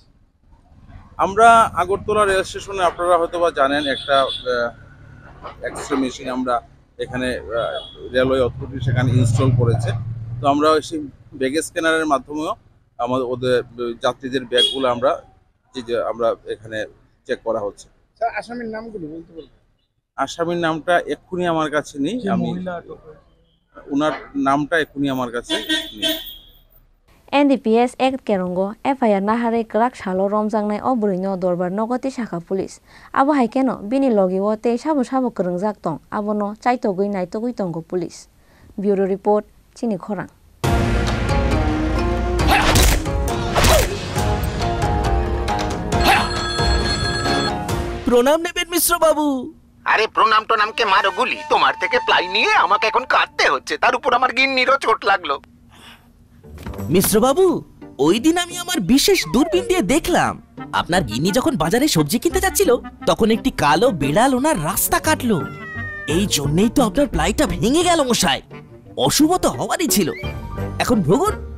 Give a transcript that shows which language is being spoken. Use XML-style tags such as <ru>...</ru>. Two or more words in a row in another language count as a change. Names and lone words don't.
<bn>আমরা আগরতলা রেল স্টেশনে আপনারা হয়তোবা জানেন একটা</bn> <en>X-ray machine</en> <bn>আমরা এখানে</bn> <en>railway authority</en> <bn>সেখানে ইনস্টল করেছে তো আমরা সেই</bn> <en>bag scanner</en> <bn>মাধ্যমেও আমাদের ওদের যাত্রীদের ব্যাগগুলো আমরা এখানে চেক করা হচ্ছে স্যার আসামির নামগুলো বলতে পারবেন আসামির নামটা এক্ষুনি আমার কাছে নেই আমি ওনার নামটা এক্ষুনি আমার কাছে নেই</bn> <trp>NDPS Act Kerongo FIR Nahare Kraksalo Romjangnai Obrino Dorbar Nogoti Shakha Police Abo Haikeno Bini Logiwo Te Sabo Sabo Krongjak Tong Abono Chaitogui Naitogui Tongo</trp> <en>Police Bureau Report</en> <trp>Chini Khorang</trp> <bn>প্রণাম নেবেন মিশ্র বাবু আরে প্রণাম তো নামকে মারো গুলি তোমার থেকে প্লাই নিয়ে আমাকে এখন কাটতে হচ্ছে তার উপর আমার গিন্নিরও চোট লাগলো মিশ্র বাবু ওই দিন আমি আমার বিশেষ দূরবীন দিয়ে দেখলাম আপনার গিন্নি যখন বাজারে সবজি কিনতে যাচ্ছিল তখন একটি কালো বিড়াল ওনার রাস্তা কাটলো এই জন্যই তো আপনার প্লাইটা ভেঙে গেল মশাই অশুভ তো হওয়ারই ছিল এখন ভোগুন</bn>